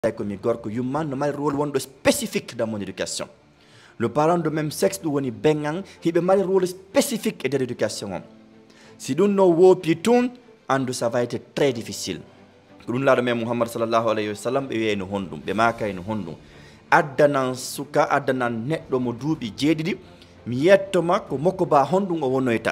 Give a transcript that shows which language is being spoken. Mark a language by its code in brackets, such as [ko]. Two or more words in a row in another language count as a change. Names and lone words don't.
[fr] comme [ff] gorko yumman no mari [fr] rôle wondo spécifique dans mon éducation. Le parent de même sexe [ff] ɗum woni bengan hiɓe mari [fr] rôle spécifique [ff] e nder éducation on. Si ɗum no woopi tun andu [fr] ça va être très difficile. [ff] Ko ɗum laaɗo men Muhammad [ar] sallallahu alayhi wa sallam [ff] ɓe wiye no honɗum ɓe maaka no honɗum addanan suka addanan neɗɗo mo duuɓi jeeɗiɗi mi yettoma ko mokko ba honɗum o wonoyta.